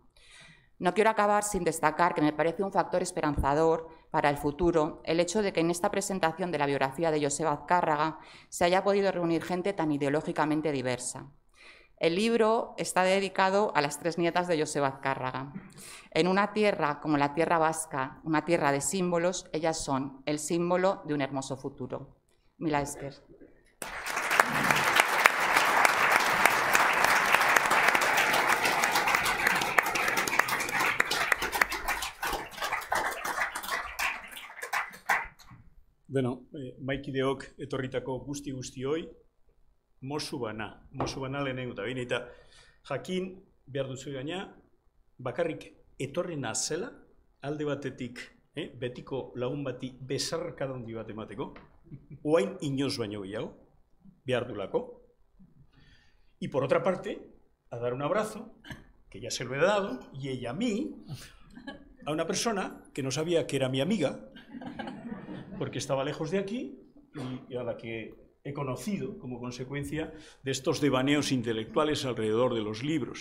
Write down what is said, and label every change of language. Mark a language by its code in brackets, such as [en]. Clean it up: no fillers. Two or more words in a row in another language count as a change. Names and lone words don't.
[es] No quiero acabar sin destacar que me parece un factor esperanzador para el futuro el hecho de que en esta presentación de la biografía de Joseba Azcárraga se haya podido reunir gente tan ideológicamente diversa. El libro está dedicado a las 3 nietas de Joseba Azcárraga. En una tierra como la tierra vasca, una tierra de símbolos, ellas son el símbolo de un hermoso futuro. [eu] Mila esker. Bueno, maikideok etorritako guzti-guztioi, mosu bana lehenengo eta behin, eta jakin behar duzu gaina, bakarrik etorri nazela, alde batetik betiko lagun bati besarkada handi bat emateko, oain inoz baino gehiago, behar dulako. [es] Y por otra parte, a dar un abrazo, que ya se lo he dado, y ella a mí, a una persona que no sabía que era mi amiga, porque estaba lejos de aquí, y a la que he conocido como consecuencia de estos devaneos intelectuales alrededor de los libros.